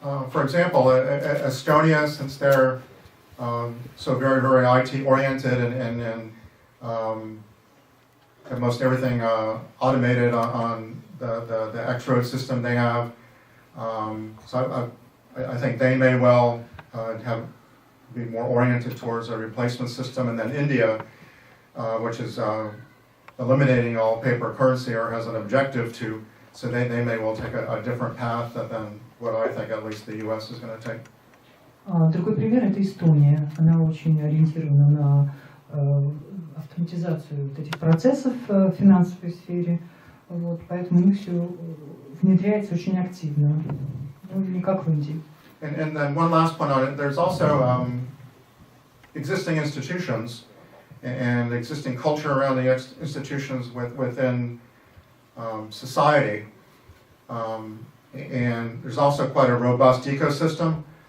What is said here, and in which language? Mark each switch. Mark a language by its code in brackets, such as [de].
[en] For example, Estonia, since they're so very, very IT oriented and have most everything automated on the X-Road system they have, so I think they may well be more oriented towards a replacement system. And then India, which is eliminating all paper currency or has an objective to, so they may well take a different path than what I think at least the US is going to take. [ru] Другой пример – это Эстония. Она очень ориентирована на автоматизацию вот этих процессов в финансовой сфере. Вот, поэтому у них все внедряется очень активно. Ну, не как в Индии. [en] And then one last point on it, there's also existing institutions and existing culture around the institutions within society. And there's also quite a robust ecosystem.